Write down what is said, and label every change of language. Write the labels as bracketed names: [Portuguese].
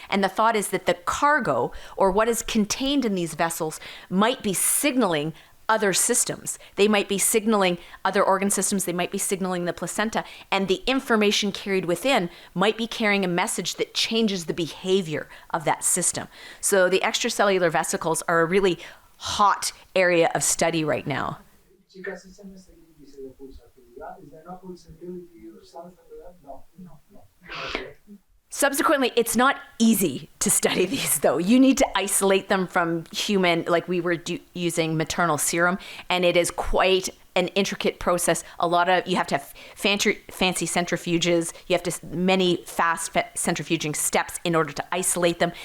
[English] And the thought is that the cargo, or what is contained in these vessels, might be signaling other systems. They might be signaling other organ systems, they might be signaling the placenta, and the information carried within might be carrying a message that changes the behavior of that system. So the extracellular vesicles are a really hot area of study right now. [Spanish] Chicas, ese no es el índice de pulsatividad. [English] Is there no pulsatility result of that? No. Okay. Subsequently, it's not easy to study these, though. You need to isolate them from human, like we were using maternal serum, and it is quite an intricate process. You have to have fancy centrifuges. You have many fast centrifuging steps in order to isolate them.